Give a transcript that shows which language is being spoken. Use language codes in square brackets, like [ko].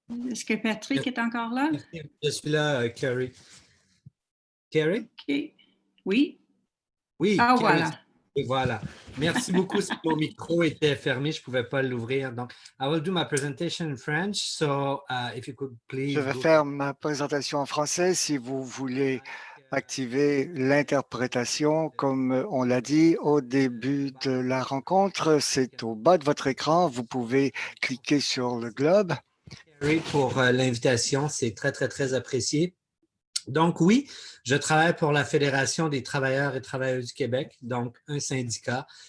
[fr] Est-ce que Patrick est encore là? Merci, je suis là, Carrie. Carrie? OK. Oui. Oui, Ah, Carrie. voilà. Et voilà. Merci beaucoup. Mon micro était fermé, je ne pouvais pas l'ouvrir. [en] Donc, I will do my presentation in French. So, if you could please. [fr] Je vais faire ma présentation en français si vous voulez activer l'interprétation. Comme on l'a dit au début de la rencontre, c'est au bas de votre écran. Vous pouvez cliquer sur le globe. Pour l'invitation, c'est très, très, très apprécié. Donc oui, je travaille pour la Fédération des travailleurs et travailleuses du Québec, donc un syndicat.